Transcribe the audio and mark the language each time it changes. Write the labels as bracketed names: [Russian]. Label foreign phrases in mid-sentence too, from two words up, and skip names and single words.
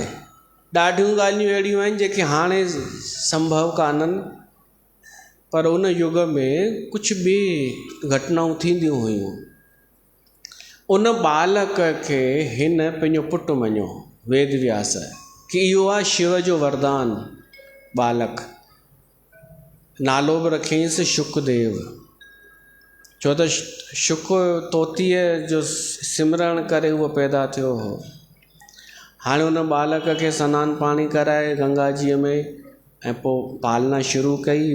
[Sindhi] ॾाढियूं ॻाल्हियूं अहिड़ियूं आहिनि जेके हाणे संभव कान्हनि, पर उन युग में कुझु ॿी घटनाऊं थींदियूं हुयूं। उन बालक खे हिन पंहिंजो पुटु मञियो वेदव्यास कि इहो आहे शिव जो वरदान बालक। नालो बि रखियईंसि शुकदेव, छो त शुक तोतीअ जो सिमरण करे उहो पैदा थियो हो। हाणे उन बालक खे सनानु पाणी कराए गंगाजीअ में, ऐं पोइ पालना शुरू कई।